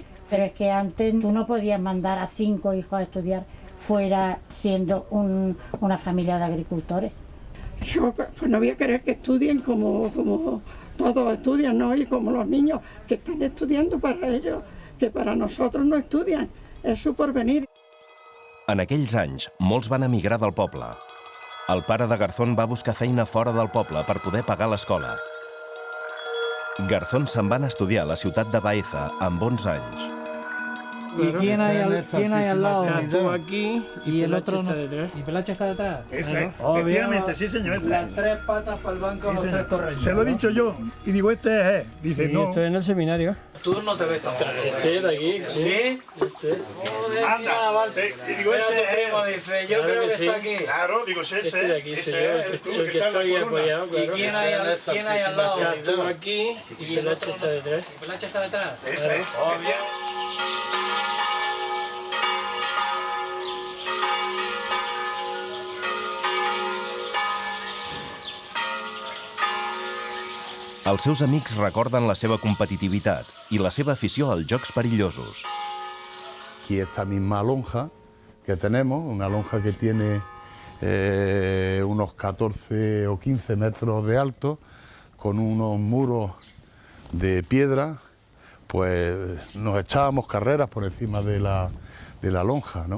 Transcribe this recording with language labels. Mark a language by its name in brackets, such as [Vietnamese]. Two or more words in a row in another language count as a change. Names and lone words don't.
[Spanish] Pero es que antes tú no podías mandar a 5 hijos a estudiar fuera siendo una familia de agricultores. Yo pues no voy a querer que estudien como todos estudian, ¿no? Y como los niños que están estudiando para ellos, que para nosotros no estudian, es su porvenir. [Catalan] En aquells anys, molts van emigrar del poble. El pare de Garzón va buscar feina fora del poble per poder pagar l'escola. Garzón se'n va anar a estudiar a la ciutat de Baeza amb 11 anys. [Spanish] ¿Y quién hay al lado? Tú aquí Y el otro no. está detrás. ¿Y Pelache está detrás? Ese, Oh, efectivamente, mira, sí señor. ese. Las 3 patas para el banco, Sí, los 3 señor. torreños. Se lo he dicho yo y digo, este es él. Dice, Sí, no. estoy en el seminario. Tú no te ves tan mal. Este de aquí. ¿Sí? Joder, mira, Val- Y digo, Mira ese tu es primo, él. dice, yo Claro creo que que sí. está aquí. Claro, digo, ese Este de aquí, ese señor. es tú, El que está en la estoy columna. apoyado, ¿Y claro. quién hay al lado? Tú aquí y el Pelache otro está no. detrás. ¿Y Pelache está detrás? Ese es. Oh, bien. [Catalan] Els seus amics recorden la seva competitivitat i la seva afició als jocs perillosos. [Spanish] Aquí esta misma lonja que tenemos, una lonja que tiene unos 14 o 15 metros de alto, con unos muros de piedra, pues nos echábamos carreras por encima de la lonja, ¿no?